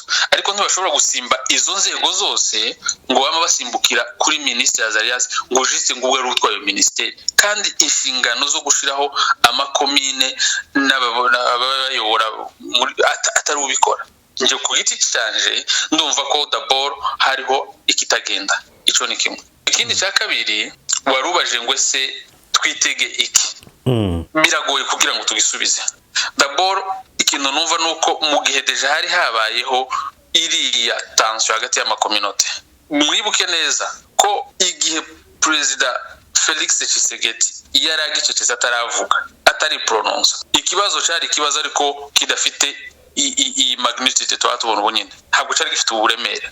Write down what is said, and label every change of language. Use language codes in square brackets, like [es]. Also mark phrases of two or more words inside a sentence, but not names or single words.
[rw] Ariko ntibashobora gusimba izo nzego zose ngo bama basimbukira kuri Minister Azarias ngo jiste ngo ubwo ari utwaye ministeri, kandi inshingano zo gushiraho amakomine n'abayobora atari ubikora. Nje ku giti cyanje ndumva ko d'abord hariho ikitagenda. Ico ni kimwe. Ikindi cya kabiri warubaje ngo se twitege iki, biragoye kugira ngo tugisubize. D'abord ikintu numva nuko mu gihe deja hari habayeho iriya tension hagati y'amakominote. Mwibuke neza ko igihe President Felix Tshisekedi yaragicecetse ataravuga, atari prononce, ikibazo cyari ikibazo ariko kidafite i magnitude twatubona ubunyine, ntabwo cyari gifite uburemere.